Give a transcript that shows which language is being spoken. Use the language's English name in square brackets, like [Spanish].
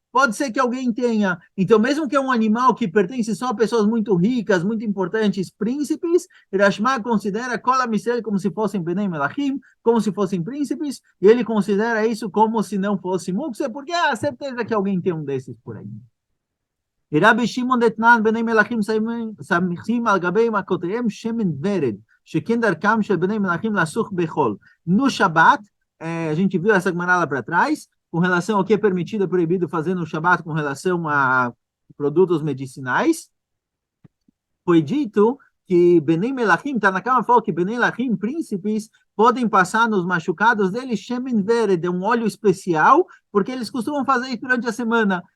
[Portuguese] Pode ser que alguém tenha. Então, mesmo que é um animal que pertence só a pessoas muito ricas, muito importantes, príncipes, Rashbag considera Kol Misrael como se fossem Benem Melachim, como se fossem príncipes, e ele considera isso como se não fosse mukse, porque há certeza que alguém tem um desses por aí. [Hebrew] רבי שמעון דתנן בני מלכים סמיכים על גבי מכותיהם שמן ורד, שכן דרכם של בני מלכים לסוך בחול. [Portuguese] No Shabat, a gente viu essa Gemara lá para trás, com relação ao que é permitido e proibido fazer no Shabat com relação a produtos medicinais, foi dito que Benem Melachim, está na cama, falou que Benem Melachim, príncipes, podem passar nos machucados deles Shemen Vered, um óleo especial, porque eles costumam fazer isso durante a semana.